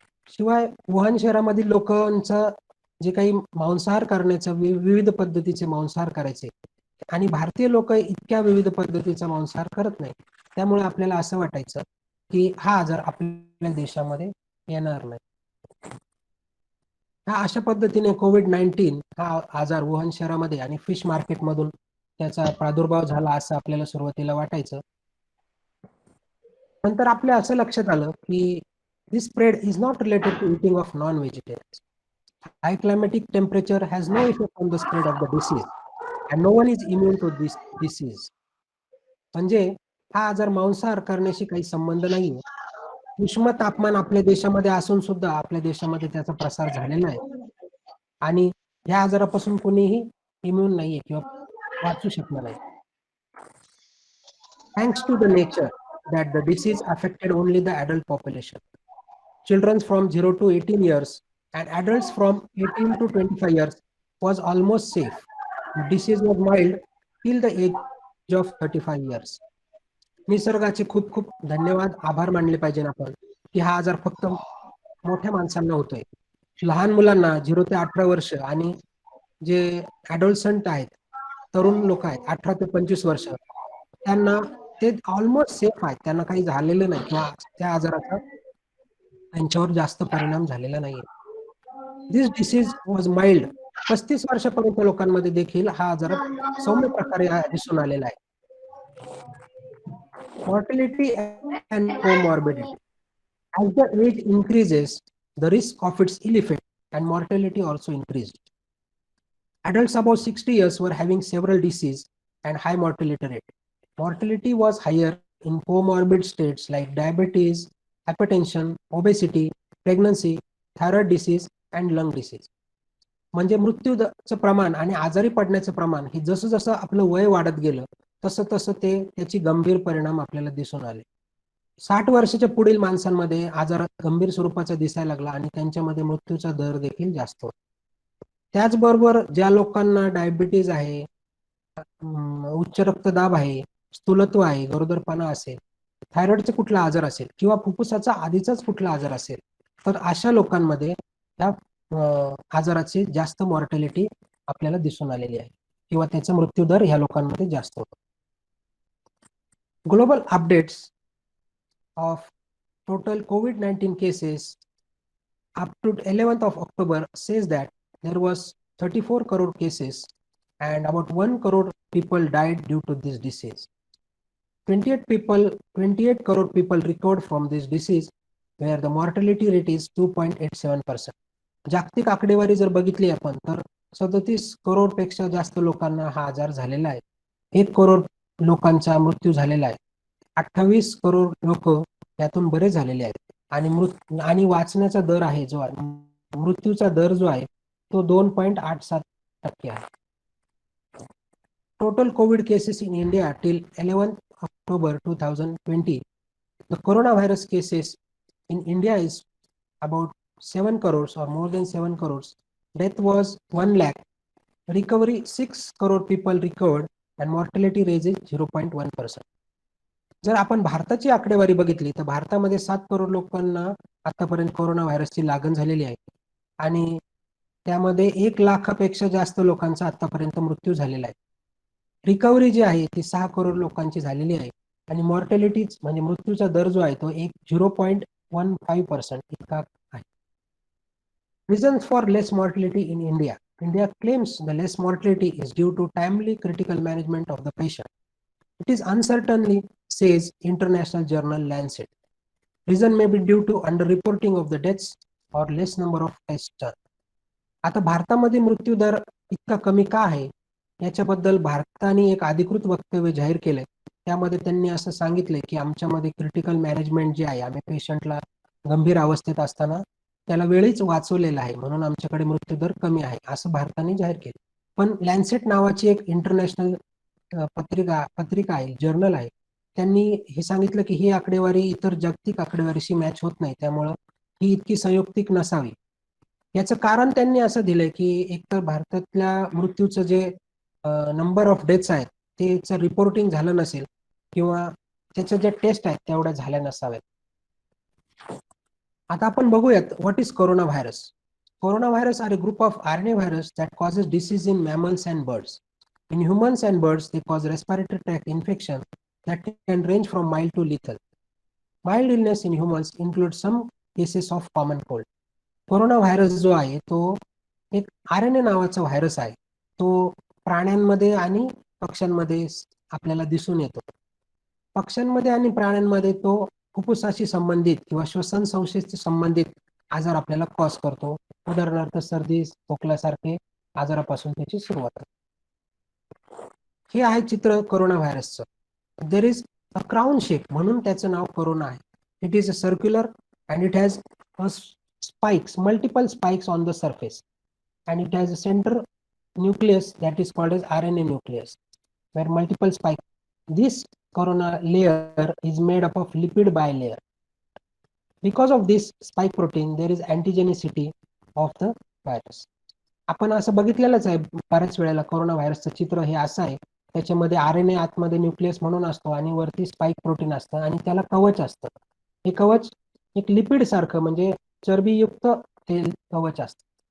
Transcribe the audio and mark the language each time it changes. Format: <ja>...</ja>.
<mr>शिवाय वुहान शहरामधील लोकांचं जे काही मांसाहार करण्याचं विविध पद्धतीचे मांसाहार करायचे आणि भारतीय लोक इतक्या विविध पद्धतीचा मांसाहार करत नाही, त्यामुळे आपल्याला असं वाटायचं की हा आजार आपल्या देशामध्ये येणार नाही. हा अशा पद्धतीने COVID-19 हा आजार वुहान शहरामध्ये आणि फिश मार्केटमधून त्याचा प्रादुर्भाव झाला असं आपल्याला सुरुवातीला वाटायचं. नंतर आपल्या असं लक्षात आलं की</mr> <en>this spread is not related to eating of non-vegetarians. High climatic temperature has no effect on the spread of the disease and no one is immune to this disease.</en> <mr>म्हणजे हा आजार मांसाहार करण्याशी काही संबंध नाहीये. उष्ण तापमान आपल्या देशामध्ये असून सुद्धा आपल्या देशामध्ये त्याचा प्रसार झालेला आहे आणि या आजारापासून कोणीही इम्यून नाहीये किंवा वाचू शकणार नाही.</mr> <en>Thanks to the nature that the disease affected only the adult population. Children from 0 to 18 years and adults from 18 to 25 years was almost safe. The disease was mild till the age of 35 years.</en> <mr>निसर्गाचे खूप खूप धन्यवाद, आभार मानले पाहिजे आपण की हा आजार फक्त मोठ्या माणसांना होतोय. लहान मुलांना 0 ते 18 वर्ष आणि जे ॲडोलसंट आहेत, तरुण लोक आहेत 18 ते 25 वर्ष, त्यांना ते ऑलमोस्ट सेफ आहेत, त्यांना काही झालेलं नाही किंवा त्या आजाराचा त्यांच्यावर जास्त परिणाम झालेला नाहीये.</mr> <en>This disease was mild.</en> <mr>35 वर्षापर्यंत लोकांमध्ये देखील हा आजार सौम्य प्रकारे दिसून आलेला आहे.</mr> <en>Mortality and comorbidity. As the age increases, the risk of its ill effect and mortality also increased. Adults above 60 years were having several diseases and high mortality rate. Mortality was higher in comorbid states like diabetes, hypertension, obesity, pregnancy, thyroid disease and lung disease.</en> <mr>म्हणजे मृत्यूचं प्रमाण आणि आजारी पडण्याचं प्रमाण हे जसं जसं आपलं वय वाढत गेलं तसं तसं त्याची गंभीर परिणाम आपल्याला दिसून आले. 60 वर्षाच्या पुढील माणसांमध्ये आजार गंभीर स्वरूपाचा दिसायला लागला आणि त्यांच्यामध्ये मृत्यूचा दर देखील जास्त होता. त्याचबरोबर ज्या लोकांना डायबिटीज आहे, उच्च रक्तदाब आहे, स्थूलत्व आहे, गरोदरपणा असेल, थायरॉइडचा कुठला आजार असेल किंवा फुफ्फुसाचा आधीचाच कुठला आजार असेल, तर अशा लोकांमध्ये त्या आजाराची जास्त मॉर्टॅलिटी आपल्याला दिसून आलेली आहे किंवा त्याचा मृत्यूदर ह्या लोकांमध्ये जास्त होतो.</mr> <en>Global updates of total COVID-19 cases up to 11th of October says that there was 34 crore cases and about 1 crore people died due to this disease. 28 crore people recovered from this disease, where the mortality rate is 2.87%.</en> <mr>जागतिक आकडेवारी जर बघितली आपण तर 37 करोड पेक्षा जास्त लोकांना हा आजार झालेला आहे. 1 करोड लोकांचा मृत्यू झालेला आहे. 28 करोड लोक यातून बरे झालेले आहेत आणि वाचण्याचा दर आहे जो मृत्यूचा दर जो आहे तो 2.87% आहे.</mr> <en>Total COVID cases in India till 11th October 2020, the coronavirus cases in India is about 7 crores or more than 7 crores. Death was 1 lakh. Recovery 6 crore people recovered and mortality rate is 0.1%.</en> <mr>जर आपण भारताची आकडेवारी बघितली तर भारतामध्ये 7 करोड लोकांना आतापर्यंत corona व्हायरसची लागण झालेली आहे आणि त्यामध्ये 1 लाखापेक्षा जास्त लोकांचा आतापर्यंत मृत्यू झालेला आहे. रिकव्हरी जी आहे ती 6 करोड लोकांची झालेली आहे आणि मॉर्टॅलिटी म्हणजे मृत्यूचा दर जो आहे तो 0.15% इतका आहे.</mr> <en>Reasons for less mortality in India. India claims the less mortality is due to timely critical management of the patient. It is uncertainly, says international journal Lancet. Reason may be due to underreporting of the deaths or less number of tests.</en> <mr>आता भारतामध्ये मृत्यू दर इतका कमी का आहे याच्याबद्दल भारताने एक अधिकृत वक्तव्य जाहीर केलंय. त्यामध्ये त्यांनी असं सांगितलंय की आमच्यामध्ये क्रिटिकल मॅनेजमेंट जे आहे, आम्ही पेशंटला गंभीर अवस्थेत असताना त्याला वेळीच वाचवलेलं आहे म्हणून आमच्याकडे मृत्यूदर कमी आहे असं भारताने जाहीर केलं. पण लॅन्सेट नावाची एक इंटरनॅशनल पत्रिका आहे, जर्नल आहे, त्यांनी हे सांगितलं की ही आकडेवारी इतर जागतिक आकडेवारीशी मॅच होत नाही, त्यामुळं ही इतकी संयुक्तिक नसावी. याचं कारण त्यांनी असं दिलंय की एकतर भारतातल्या मृत्यूचं जे नंबर ऑफ डेथ्स आहेत त्याचं रिपोर्टिंग झालं नसेल किंवा त्याच्या ज्या टेस्ट आहेत तेवढ्या झाल्या नसाव्यात. आता आपण बघूयात</mr> <en>What is corona virus. Corona virus are a group of RNA virus that causes disease in mammals and birds. In humans and birds, they cause respiratory tract infection that can range from mild to lethal. Mild illness in humans includes some cases of common cold.</en> <mr>Corona virus जो आहे तो एक RNA नावाचा virus आहे. तो प्राण्यांमध्ये आणि पक्ष्यांमध्ये आपल्याला दिसून येतो. पक्ष्यांमध्ये आणि प्राण्यांमध्ये तो फुफ्फुसाशी संबंधित किंवा श्वसन संस्थेशी संबंधित आजार आपल्याला कॉज करतो. उदाहरणार्थ सर्दी, खोकल्यासारखे आजारापासून त्याची सुरुवात होते. हे आहे चित्र corona व्हायरसचं.</mr> <en>there is a crown shape</en> <mr>म्हणून त्याचं नाव कोरोना आहे.</mr> <en>It is a circular and it has spikes, multiple spikes on the surface, and it has a center nucleus that is called as RNA nucleus, where multiple spikes. This corona layer is made up of lipid bilayer. Because of this spike protein, there is antigenicity of the virus.</en> <mr>आपण असं बघितलेलंच आहे बऱ्याच वेळेला corona व्हायरसचं चित्र हे असं आहे, त्याच्यामध्ये RNA आतमध्ये न्यूक्लियस म्हणून असतो आणि वरती स्पाइक प्रोटीन असतं आणि त्याला कवच असतं. हे कवच एक लिपिड सारखं म्हणजे चरबीयुक्त ते कवच असतं.</mr>